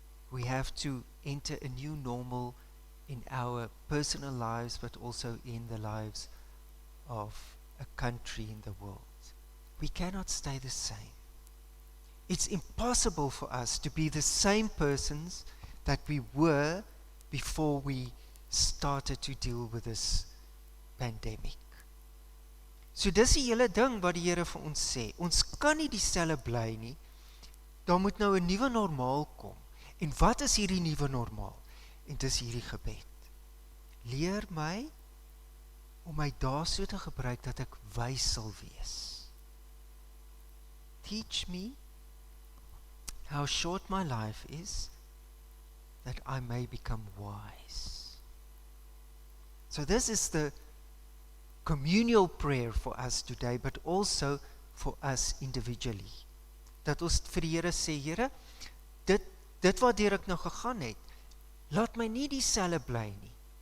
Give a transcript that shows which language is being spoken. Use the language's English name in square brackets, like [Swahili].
[English] We have to enter a new normal in our personal lives, but also in the lives of a country in the world. We cannot stay the same. It's impossible for us to be the same persons that we were before we started to deal with this pandemic. [Afrikaans] So dis die hele ding wat die Here vir ons sê. Ons kan nie dieselfde bly nie. Daar moet nou 'n nuwe normaal kom. En wat is hierdie nuwe normaal? En dis hierdie gebed. Leer my om my dae so te gebruik dat ek wys sal wees. [English] Teach me how short my life is, that I may become wise. So this is the communal prayer for us today, but also for us individually. [Afrikaans] Dat ons vir die Here sê, Here, dit waardeur ek nou gegaan het, laat my nie dieselfde bly nie.